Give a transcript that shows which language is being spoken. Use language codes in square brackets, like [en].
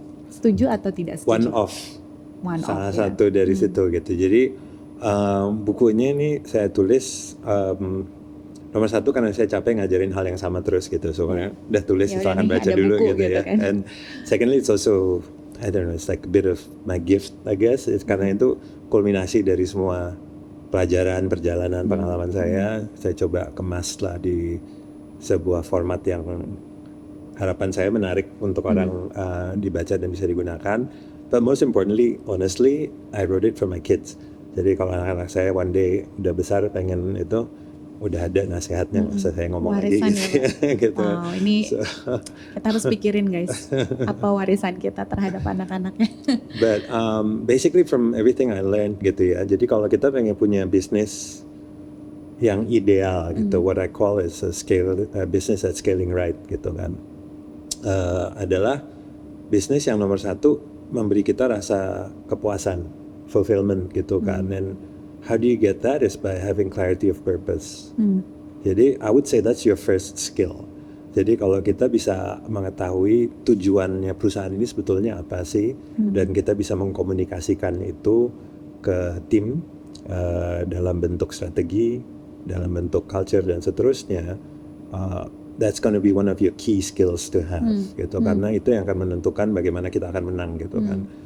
[id] Setuju atau tidak setuju? Salah satu dari situ gitu. Jadi bukunya ini saya tulis nomor 1 karena saya capek ngajarin hal yang sama terus gitu. Soalnya udah tulis silahkan baca dulu gitu ya. Kan? [en] And secondly it's also, I don't know, it's like a bit of my gift I guess. [id] It's karena itu kulminasi dari semua pelajaran, perjalanan, pengalaman saya coba kemas lah di sebuah format yang harapan saya menarik untuk orang dibaca dan bisa digunakan. [en] But most importantly, honestly, I wrote it for my kids. [id] Jadi kalau anak-anak saya [en] one day [id] udah besar pengen itu, udah ada nasihatnya, nggak usah saya ngomong warisan lagi gitu. Ini kita harus pikirin guys, apa warisan kita terhadap anak-anaknya. [en] But basically from everything I learned gitu ya. [id] Jadi kalau kita pengen punya bisnis yang ideal gitu, [en] what I call is a business that's scaling right gitu kan. [id] Adalah bisnis yang nomor 1 memberi kita rasa kepuasan, fulfillment gitu kan. [en] And how do you get that is by having clarity of purpose. Jadi I would say that's your first skill. [id] Jadi kalau kita bisa mengetahui tujuannya perusahaan ini sebetulnya apa sih, dan kita bisa mengkomunikasikan itu ke tim dalam bentuk strategi, dalam bentuk culture dan seterusnya, [en] that's gonna be one of your key skills to have [id] gitu, karena itu yang akan menentukan bagaimana kita akan menang gitu kan.